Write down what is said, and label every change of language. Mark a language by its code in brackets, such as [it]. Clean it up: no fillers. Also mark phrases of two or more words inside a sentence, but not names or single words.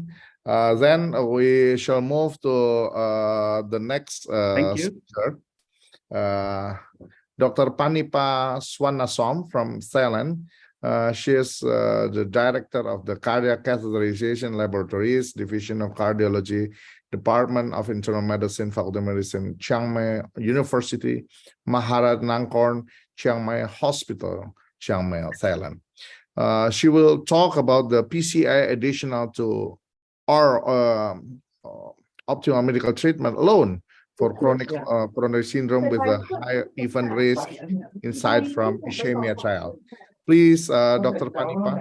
[en] Then we shall move to the next speaker, Dr. Panipa Swanasom from Thailand. She is the director of the Cardiac Catheterization Laboratories, Division of Cardiology, Department of Internal Medicine, Faculty of Medicine, Chiang Mai University, Maharat Nangkorn, Chiang Mai Hospital, Chiang Mai, Thailand. She will talk about the PCI additional to our optimal medical treatment alone for chronic coronary syndrome with a high event risk insight from ischemia trial. Please, Dr. Panipa.